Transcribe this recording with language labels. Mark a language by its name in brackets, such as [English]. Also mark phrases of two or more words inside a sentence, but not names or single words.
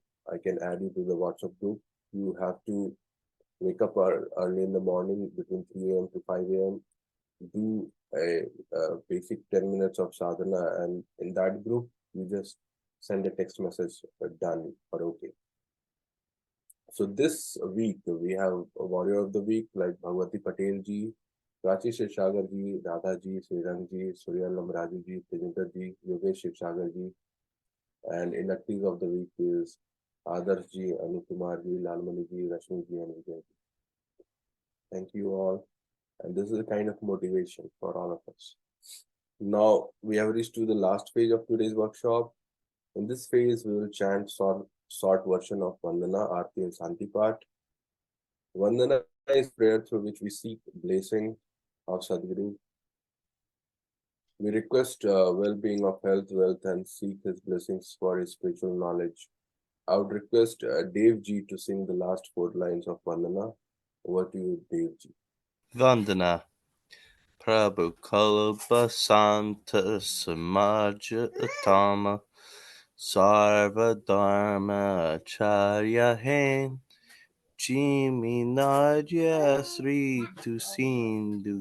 [English] I can add you to the WhatsApp group. You have to wake up early in the morning between 3 a.m. to 5 a.m. Do a basic 10 minutes of sadhana, and in that group, you just send a text message, done or okay. So this week, we have a Warrior of the Week like Bhagwati Patel ji, Prachi Shivsagar ji, Radha ji, Srirang ji, Surya Lamraji ji, Tejinder ji, Yogesh Shivsagar ji, and inductees of the week is Adarsh ji, Anukumar ji, Lalmani ji, Rashmi ji, and Vijay ji. Thank you all. And this is a kind of motivation for all of us. Now, we have reached to the last phase of today's workshop. In this phase, we will chant short version of Vandana, Aarti, and Santi part. Vandana is prayer through which we seek blessing of Sadguru. We request well-being of health, wealth, and seek his blessings for his spiritual knowledge. I would request Dev ji to sing the last 4 lines of Vandana. Over to you, Dev ji. Vandana. [Hindi] प्रभु कल्प संत समाज उत्तम सर्व धर्म चर्या हैं जिमि नद्य श्री तु सिंधु